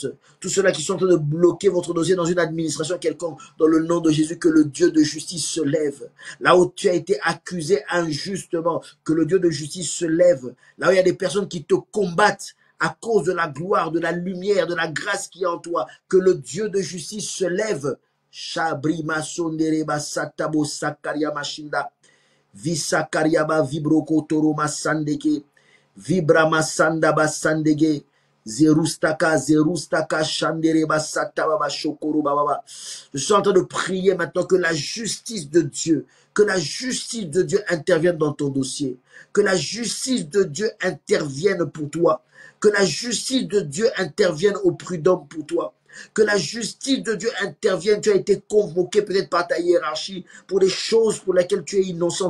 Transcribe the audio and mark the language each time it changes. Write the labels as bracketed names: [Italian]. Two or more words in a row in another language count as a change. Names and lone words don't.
[French] Tous ceux-là qui sont en train de bloquer votre dossier dans une administration quelconque, dans le nom de Jésus, que le Dieu de justice se lève. Là où tu as été accusé injustement, que le Dieu de justice se lève. Là où il y a des personnes qui te combattent, à cause de la gloire, de la lumière, de la grâce qui est en toi, que le Dieu de justice se lève. Shabrima sondereba satabo sakaria mashinda. Visakariaba vibroko toroma sandeke. Vibrama sandaba sandege. Zerustaka shandereba satababa shokoro bababa. Je suis en train de prier maintenant que la justice de Dieu, intervienne dans ton dossier. Que la justice de Dieu intervienne pour toi. Que la justice de Dieu intervienne au prud'homme pour toi. Que la justice de Dieu intervienne. Tu as été convoqué peut-être par ta hiérarchie pour des choses pour lesquelles tu es innocent.